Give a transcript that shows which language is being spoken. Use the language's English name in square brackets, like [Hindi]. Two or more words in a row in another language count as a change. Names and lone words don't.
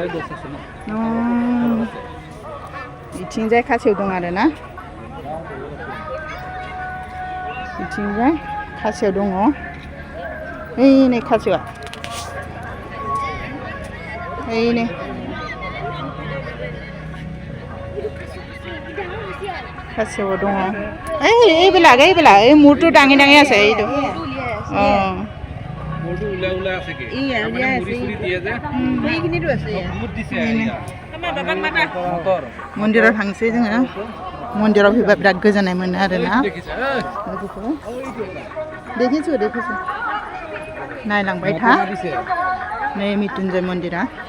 [Bodo] बिथिंजाय खासेव दं आरो ना बिथिंजाय खासेव दङ नै खासेवा नै खासेव दङ [Assamese] এই বেলা মূৰটো দাঙি দাঙি আছে এইটো [Bodo] मन्दिराव थांसै जोङो मन्दिराव फैबा बिराद गोजोननाय मोनो आरोना देखिसु नायलांबाय था नै मृत्युंजय मन्दिरा